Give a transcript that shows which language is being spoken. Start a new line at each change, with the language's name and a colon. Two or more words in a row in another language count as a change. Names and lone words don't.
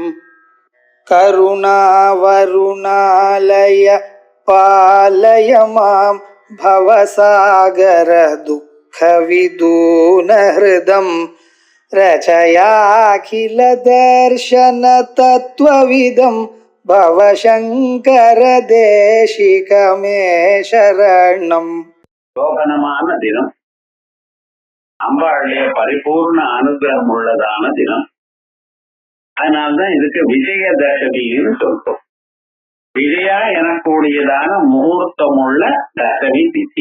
Sanskrit: करुणावरुणालय पालय मां भवसागर दुःखविदूनहृदं रचयाखिल दर्शन तत्त्वविदं भवशङ्कर देशिकमे शरणम्.
Tamil: சோபனமான தினம், அம்பாளுடைய பரிபூர்ண அனுகிரகம் உள்ளதான தினம். அதனால்தான் இதுக்கு விஜயதசமின்னு சொல்றோம். விஜயா எனக்கூடியதான முகூர்த்தம் உள்ள தசமி திதி.